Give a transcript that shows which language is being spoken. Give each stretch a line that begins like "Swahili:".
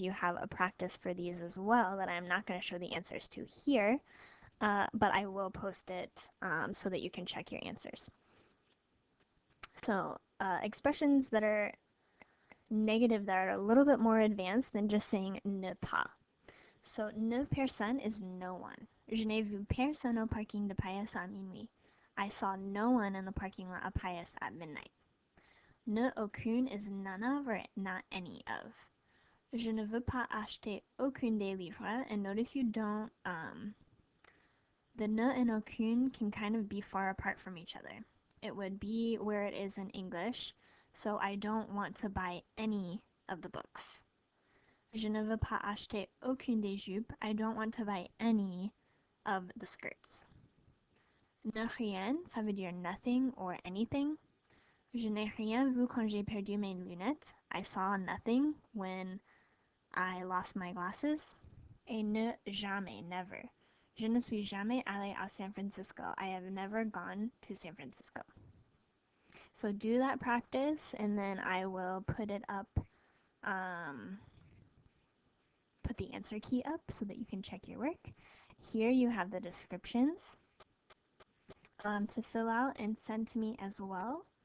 English: You have a practice for these as well that I'm not going to show the answers to here, but I will post it so that you can check your answers. So expressions that are negative that are a little bit more advanced than just saying ne pas. So, ne personne is no one.
French: Je n'ai vu personne au parking de Payas à minuit.
English: I saw no one in the parking lot of Payas at midnight. Ne aucune is none of or not any of.
French: Je ne veux pas acheter aucun des livres.
English: And notice you don't, the ne and aucune can kind of be far apart from each other. It would be where it is in English. So I don't want to buy any of the books.
French: Je ne veux pas acheter aucune des jupes.
English: I don't want to buy any of the skirts.
French: Ne rien, ça veut dire
English: nothing or anything.
French: Je n'ai rien vu quand j'ai perdu mes lunettes.
English: I saw nothing when I lost my glasses.
French: Et ne jamais, never. Je ne suis jamais allé à San Francisco.
English: I have never gone to San Francisco. So do that practice, and then I will put it up, put the answer key up so that you can check your work. Here you have the descriptions to fill out and send to me as well.